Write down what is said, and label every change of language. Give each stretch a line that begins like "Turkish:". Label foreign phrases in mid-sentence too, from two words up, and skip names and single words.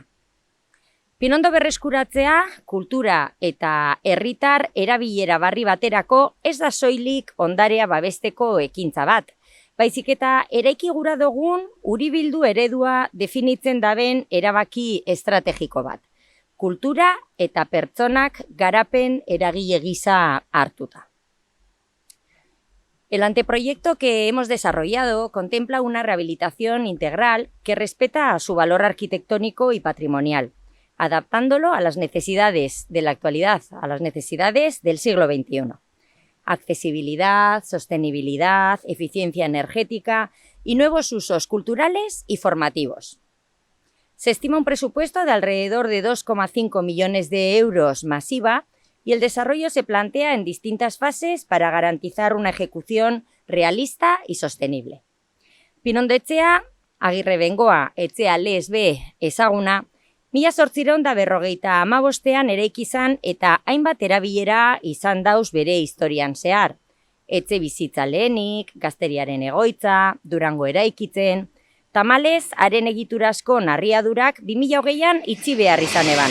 Basque: Pinondo berreskuratzea, kultura eta herritar erabilera barri baterako ez da soilik ondarea babesteko ekintza bat. Baizik eta eraiki gura dugun uribildu eredua definitzen daben erabaki estrategiko bat. Kultura eta pertsonak garapen eragile gisa hartuta.
Spanish: El anteproyecto que hemos desarrollado contempla una rehabilitación integral que respeta a su valor arquitectónico y patrimonial, adaptándolo a las necesidades de la actualidad, a las necesidades del siglo XXI. Accesibilidad, sostenibilidad, eficiencia energética y nuevos usos culturales y formativos. Se estima un presupuesto de alrededor de 2,5 millones de euros más IVA y el desarrollo se plantea en distintas fases para garantizar una ejecución realista y sostenible.
Basque: Pinondo etxea, Agirre Bengoa etxea lez be ezaguna, 1855ean eraiki izan eta hainbat erabilera izan dauz bere historian zehar. Etxe bizitza lehenik, gazteriaren egoitza, Durango eraikitzen, tamalez haren egiturazko narriadurak 2020an itxi behar izan eban.